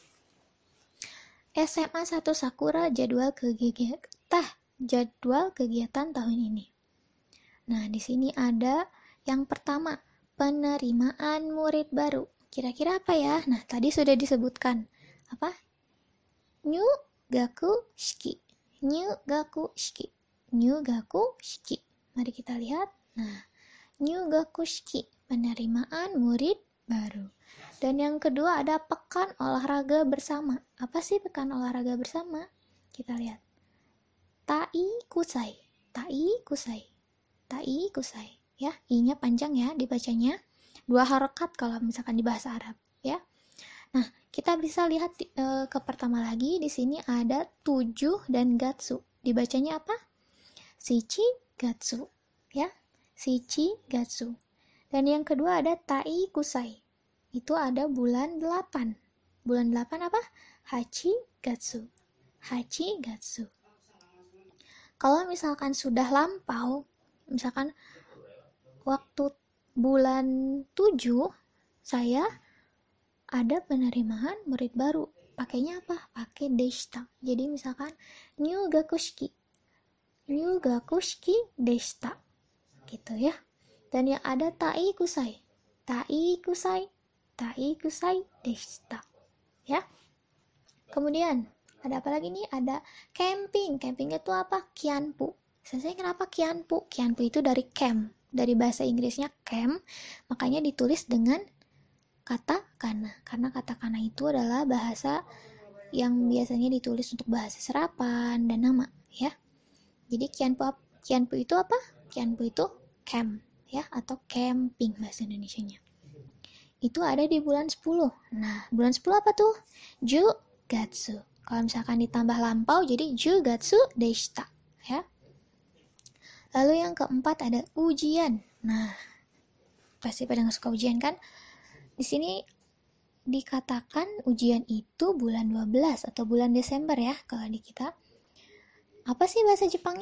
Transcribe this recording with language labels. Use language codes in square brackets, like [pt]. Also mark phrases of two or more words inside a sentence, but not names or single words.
[id] SMA 1 Sakura jadwal kegiatan tahun ini. Nah, di sini ada yang pertama, penerimaan murid baru. Kira-kira apa ya? Nah, tadi sudah disebutkan. Apa? [ja] 入学式. 入学式。入学式. [id] Mari kita lihat. Nah, [ja] 入学式, [id] penerimaan murid baru. Dan yang kedua ada pekan olahraga bersama. Apa sih pekan olahraga bersama? Kita lihat. [ja] 体育祭. 体育祭. 体育祭, [id] ya, i-nya panjang ya dibacanya, 2 harokat kalau misalkan di bahasa Arab, ya. Nah, kita bisa lihat ke pertama lagi, di sini ada 7 dan gatsu. Dibacanya apa? [ja] 七月、ya。七月. [id] Dan yang kedua ada [ja] 体育祭. [id] Itu ada bulan 8. Bulan 8 apa? [ja] 八月。八月. [id] Kalau misalkan sudah lampau, misalkan waktu bulan 7 saya ada penerimaan murid baru, pakainya apa? Pakai deshita. Jadi misalkan [ja] 入学式でした [id] gitu ya. Dan yang ada [ja] 体育祭でした [id] ya. Kemudian ada apa lagi nih? Ada camping itu apa? Kianpu. Saya kenapa kianpu? Kianpu itu dari camp, dari bahasa Inggrisnya camp, makanya ditulis dengan kata kana. Karena kata kana itu adalah bahasa yang biasanya ditulis untuk bahasa serapan dan nama, ya. Jadi kianpu itu apa? Kianpu itu camp, ya, atau camping bahasa Indonesianya. Itu ada di bulan 10. Nah, bulan 10 apa tuh? Jugatsu. Kalau misalkan ditambah lampau jadi [ja] 十月でした, [id] ya. Lalu yang keempat ada ujian. Nah, pasti pada nggak suka ujian kan? Di sini dikatakan ujian itu bulan 12 atau bulan Desember ya kalau di kita. Apa sih bahasa Jepangnya?